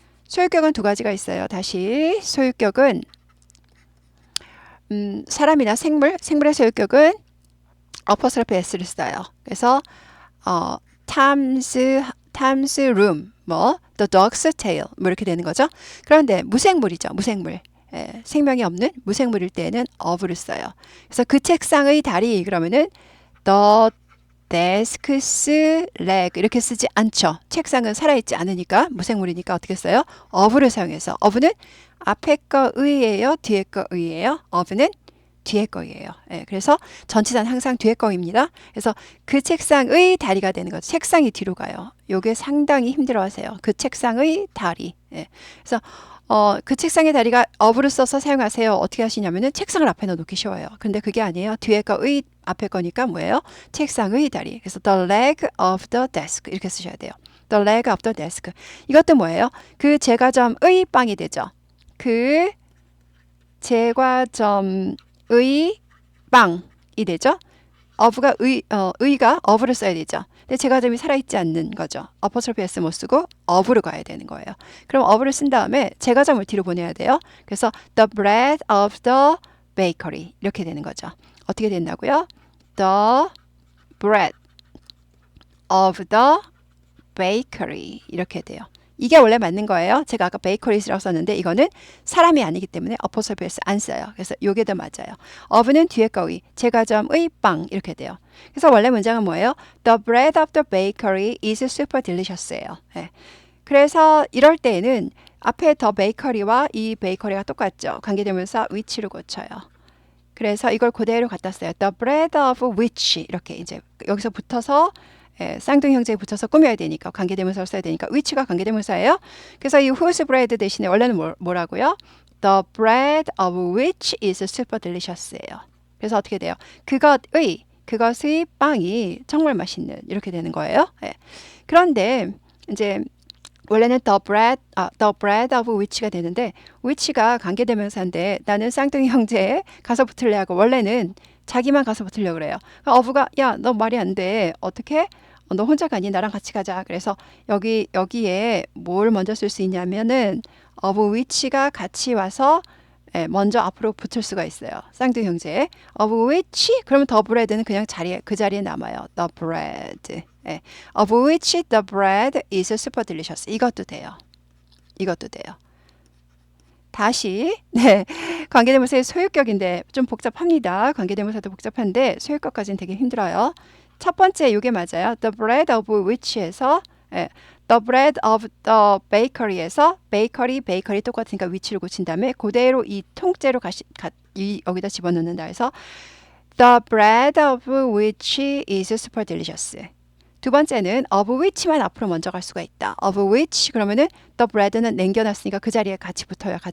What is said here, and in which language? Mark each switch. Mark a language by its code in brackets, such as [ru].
[ko] 소유격은 두 가지가 있어요. 다시 소유격은 사람이나 생물의 소유격은 어퍼스트로피 s를 써요. [en] 그래서 Tom's room, the dog's tail [ko] 이렇게 되는 거죠. 그런데 무생물이죠. 무생물. 생명이 없는 무생물일 때는 of를 써요. 그래서 그 책상의 다리 그러면은 [en] the desk's leg [ko] 이렇게 쓰지 않죠. 책상은 살아있지 않으니까 무생물이니까 어떻게 써요? of를 사용해서 of는 앞에 거 의예요? 뒤에 거 의예요? of는 뒤에 거예요. 그래서 전치사는 항상 뒤에 거입니다. 그래서 그 책상의 다리가 되는 거죠. 책상이 뒤로 가요. 요게 상당히 힘들어하세요. 그 책상의 다리. 그래서 그 책상의 다리가 of를 써서 사용하세요. 어떻게 하시냐면은 책상을 앞에 넣어놓기 쉬워요. 근데 그게 아니에요. 뒤에 거의 앞에 거니까 뭐예요? 책상의 다리. [en] 그래서 the leg of the desk [ko] 이렇게 쓰셔야 돼요. [en] the leg of the desk. [ko] 이것도 뭐예요? 그 제과점의 빵이 되죠. 그 제과점의 빵이 되죠. of가 의가 of를 써야 되죠. 근데 제과점이 살아있지 않는 거죠. 어퍼스트로피 s 못 쓰고 of로 가야 되는 거예요. 그럼 of를 쓴 다음에 제과점을 뒤로 보내야 돼요. [en] 그래서 the bread of the bakery [ko] 이렇게 되는 거죠. 어떻게 된다고요? [en] the bread of the bakery [ko] 이렇게 돼요. 이게 원래 맞는 거예요. 제가 아까 베이커리스라고 썼는데 이거는 사람이 아니기 때문에 어퍼스트로피 s 안 써요. 그래서 요게 더 맞아요. of는 뒤에 거의 제과점의 빵 이렇게 돼요. 그래서 원래 문장은 뭐예요? [en] The bread of the bakery is super delicious예요. [ko] 그래서 이럴 때에는 앞에 the bakery와 이 베이커리가 똑같죠. 관계대명사 which로 고쳐요. 그래서 이걸 그대로 갖다 써요. [en] The bread of which [ko] 이렇게 이제 여기서 붙어서 쌍둥이 형제에 붙여서 꾸며야 되니까 관계대명사를 써야 되니까 which가 관계대명사예요. 그래서 이 whose bread 대신에 원래는 뭐라고요? [en] The bread of which is super delicious예요. [ko] 그래서 어떻게 돼요? 그것의 빵이 정말 맛있는 이렇게 되는 거예요. 그런데 이제 원래는 [en] the bread of which [ko] 가 되는데 which가 관계대명사인데 나는 쌍둥이 형제에 가서 붙을래 하고 원래는 자기만 가서 붙으려고 그래요. of가 야, 너 말이 안 돼. 어떻게? 너 혼자 가니? 나랑 같이 가자. 그래서 여기에 뭘 먼저 쓸 수 있냐면은 of which가 같이 와서 먼저 앞으로 붙을 수가 있어요. 쌍둥이 형제. [en] of which [ko] 그러면 the bread는 그냥 그 자리에 남아요. [en] the bread. of which the bread is super delicious. [ko] 이것도 돼요. 이것도 돼요. 다시 관계대명사의 소유격인데 좀 복잡합니다. 관계대명사도 복잡한데 소유격까지는 되게 힘들어요. 첫 번째 이게 맞아요. [en] The bread of which에서 the bread of the bakery에서 [ko] 베이커리 똑같으니까 which를 고친 다음에 그대로 이 통째로 여기다 집어넣는다 해서 [en] the bread of which is super delicious. [ko] 두 번째는 [en] of which [ko] 만 앞으로 먼저 갈 수가 있다. of which 그러면은 the bread는 남겨놨으니까 그 자리에 같이 붙어요.